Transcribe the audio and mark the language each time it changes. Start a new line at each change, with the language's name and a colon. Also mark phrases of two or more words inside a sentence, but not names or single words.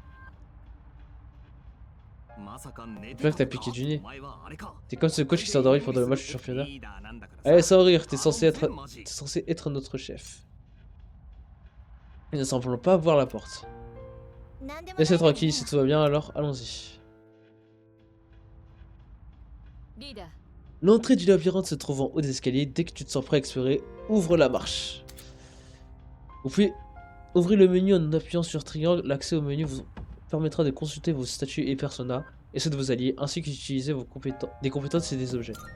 French: J'espère que t'as piqué du nez. T'es comme ce coach qui s'est endormi pendant le match du championnat. Allez, sans rire, t'es censé être notre chef. Ils ne semblent pas voir la porte.
Japanese: 何でも
French: Laissez tranquille, si tout va bien, alors allons-y.
Japanese: リーダー
French: L'entrée du labyrinthe se trouve en haut des escaliers. Dès que tu te sens prêt à explorer, ouvre la marche. Vous pouvez ouvrir le menu en appuyant sur triangle. L'accès au menu vous permettra de consulter vos statuts et personnages et ceux de vos alliés, ainsi que d'utiliser des compétences et des objets.